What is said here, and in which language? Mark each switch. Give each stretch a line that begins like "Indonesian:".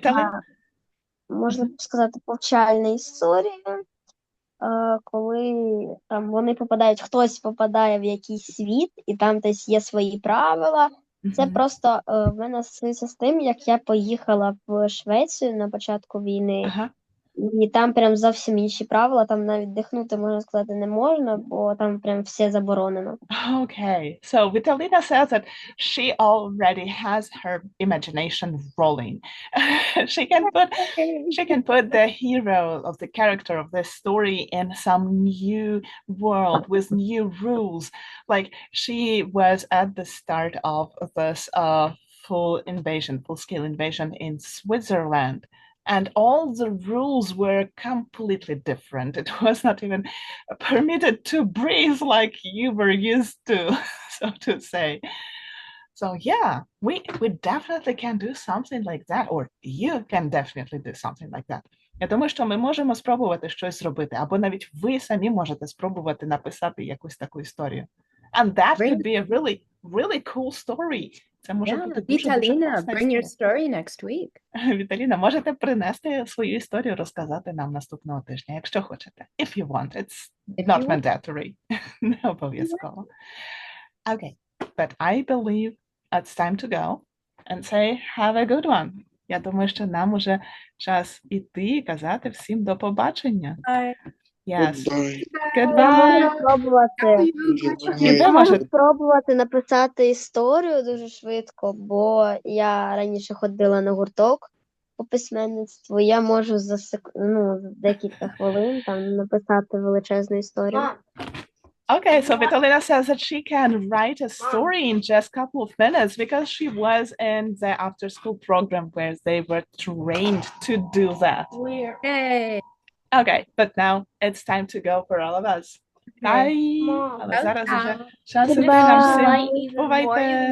Ukrainian: така, можна б сказати, повчальна історія, коли там хтось попадає в якийсь світ, і там десь є свої правила. Це просто в мене стосується з тим, як я поїхала в Швецію на початку війни. Ага. І там прям зовсім інші правила, там навіть дихнути, можна сказати, не можна, бо там прям все заборонено.
English: Okay, so Vitalina says that she already has her imagination rolling. she can put the hero of the character of this story in some new world with new rules. Like she was at the start of this full-scale invasion in Switzerland. And all the rules were completely different. It was not even permitted to breathe like you were used to, so to say. So yeah, we definitely can do something like that, or you can definitely do something like that.
Ukrainian: Я думаю, що ми можемо спробувати щось зробити, або навіть ви самі можете спробувати написати якусь таку історію.
English: And that could be a really, really cool story.
Ukrainian: Це може бути дуже
English: Vitalina,
Ukrainian: класна
English: bring your
Ukrainian: історія.
English: story next week.
Ukrainian: Віталіна, можете принести свою історію, розказати нам наступного тижня, якщо хочете.
English: If you want, it's not mandatory.
Ukrainian: Не обов'язково.
English: Okay, but I believe it's time to go and say have a good one.
Ukrainian: Я думаю, що нам уже час іти і казати всім до побачення.
English: Yes. Goodbye.
Ukrainian: Я можу спробувати написати історію дуже швидко, бо я раніше ходила на гурток по письменництву. Я можу за декілька хвилин там написати величезну історію.
English: Okay, so Vitalina says that she can write a story in just a couple of minutes because she was in the after-school program where they were trained to do that. Yay! Okay, but now it's time to go for all of us. Bye!
Ukrainian: Але зараз уже час іти нам всім. Бувайте!